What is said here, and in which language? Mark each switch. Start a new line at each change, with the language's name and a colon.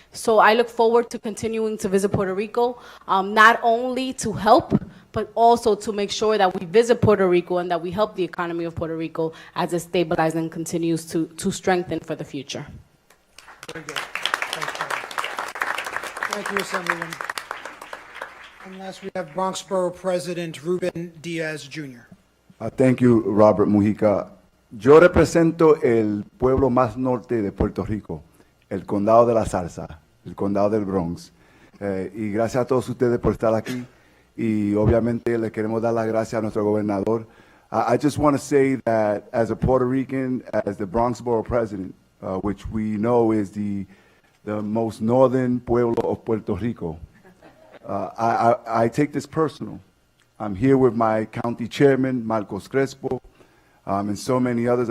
English: So I look forward to continuing to visit Puerto Rico, not only to help, but also to make sure that we visit Puerto Rico and that we help the economy of Puerto Rico as it stabilizes and continues to strengthen for the future. Very good. Thanks, Patty. Thank you, Assemblyman. And last, we have Bronx Borough President Ruben Diaz Jr. Thank you, Robert Mujica.
Spanish: Yo represento el pueblo más norte de Puerto Rico, el condado de la Salsa, el condado del Bronx. Y gracias a todos ustedes por estar aquí. Y obviamente le queremos dar las gracias a nuestro gobernador.
English: I just want to say that as a Puerto Rican, as the Bronx Borough President, which we know is the most northern pueblo of Puerto Rico, I take this personal. I'm here with my county chairman, Marcos Crespo, and so many others.